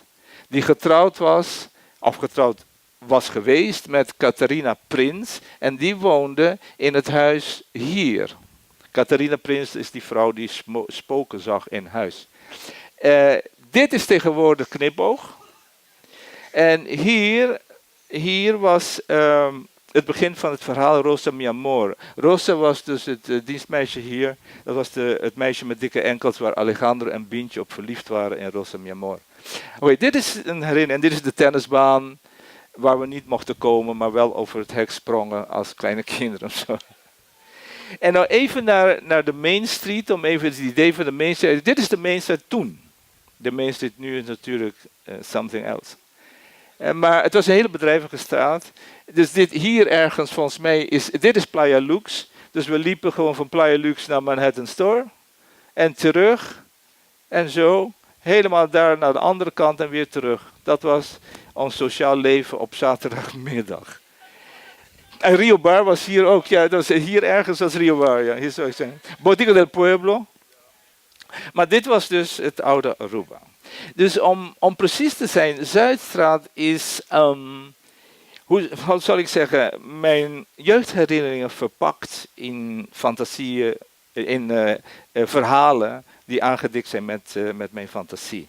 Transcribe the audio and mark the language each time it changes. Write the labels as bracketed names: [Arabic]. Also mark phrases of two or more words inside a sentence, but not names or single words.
[Dutch] Die getrouwd was geweest met Catharina Prins en die woonde in het huis hier. Catharina Prins is die vrouw die spoken zag in huis. Dit is tegenwoordig Knipoog. En hier was het begin van het verhaal Rosa mi amor. Rosa was dus het dienstmeisje hier. Dat was het meisje met dikke enkels waar Alejandro en Bintje op verliefd waren in Rosa mi amor. Oké, dit is een herinnering. En dit is de tennisbaan waar we niet mochten komen, maar wel over het hek sprongen als kleine kinderen. Zo. En nou even naar de Main Street, om even het idee van de Main Street. Dit is de Main Street toen. De Main Street nu is natuurlijk [English] something else. [Dutch] Maar het was een hele bedrijvige straat. Dus dit hier ergens, volgens mij, dit is Playa Lux. Dus we liepen gewoon van Playa Lux naar Manhattan Store. En terug. En zo. Helemaal daar naar de andere kant en weer terug. Dat was ons sociaal leven op zaterdagmiddag. En Rio Bar was hier ook. Ja, dat was hier ergens was Rio Bar. Ja, hier zou ik zeggen. Botica del Pueblo. Maar dit was dus het oude Aruba. Dus om precies te zijn, Zuidstraat is, hoe zal ik zeggen, mijn jeugdherinneringen verpakt in fantasieën, in verhalen die aangedikt zijn met mijn fantasie.